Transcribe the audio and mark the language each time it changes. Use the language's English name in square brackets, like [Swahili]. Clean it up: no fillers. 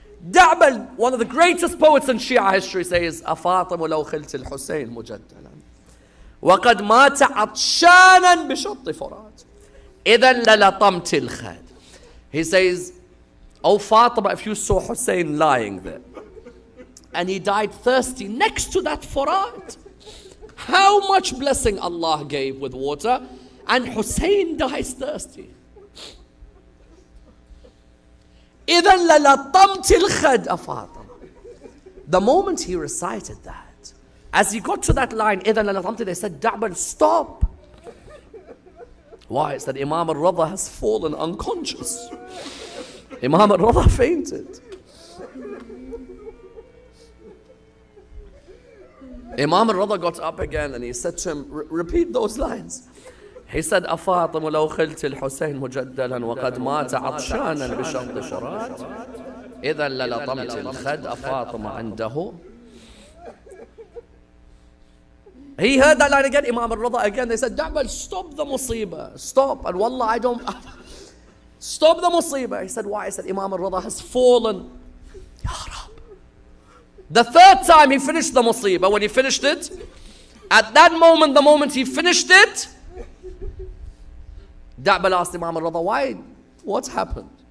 [English] Da'bal, one of the greatest poets in Shia history, says, [Arabic] أفاطم لو خلت الحسين مجدلا وقد مات عطشانا بشط فرات إذا للطمت الخد. [English] He says, oh Fatima, if you saw Hussein lying there and he died thirsty next to that Furat, how much blessing Allah gave with water, and Hussein dies thirsty. [Arabic] إذا للطمت الخد أفاطمة. [English] The moment he recited that, as he got to that line, [Arabic] إذا للطمت, [English] they said, Da'bal, stop. Why? It's that Imam al-Rada has fallen unconscious. Imam al-Rada fainted. Imam al-Rada got up again and he said to him, repeat those lines. He said, [Arabic] أفاطمة لو خلت الحسين مجدلا وقد مات عطشانا بشرط فرات إذا للطمت الخد أفاطمة عنده. [English] He heard that line again, Imam al-Rida again. They said, Ja'bal, stop the musibah. Stop. And wallah, I don't... Stop the musibah. He said, why? He said, Imam al-Rida has fallen. Ya Rab. The third time he finished the musibah, when he finished it, at that moment, the moment he finished it, Ja'bal asked Imam al-Rida, why? What happened?